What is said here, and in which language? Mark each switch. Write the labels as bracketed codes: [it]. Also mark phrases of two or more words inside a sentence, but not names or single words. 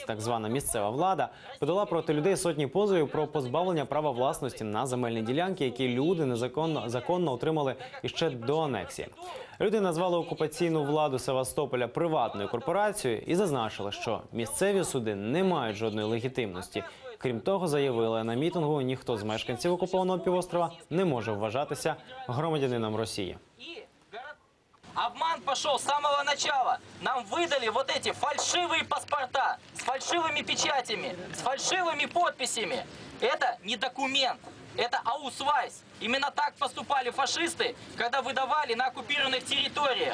[uk] Так звана місцева влада подала проти людей сотні позовів про позбавлення права власності на земельні ділянки, які люди законно отримали іще до анексії. Люди назвали окупаційну владу Севастополя приватною корпорацією і зазначили, що місцеві суди не мають жодної легітимності. Крім того, заявили на мітингу, ніхто з мешканців окупованого півострова не може вважатися громадянином Росії. [ru] Обман пошел с самого начала. Нам выдали вот эти фальшивые паспорта с фальшивыми печатями, с фальшивыми подписями. Это не документ, это аусвайс. Именно так поступали фашисты, когда выдавали на оккупированных территориях.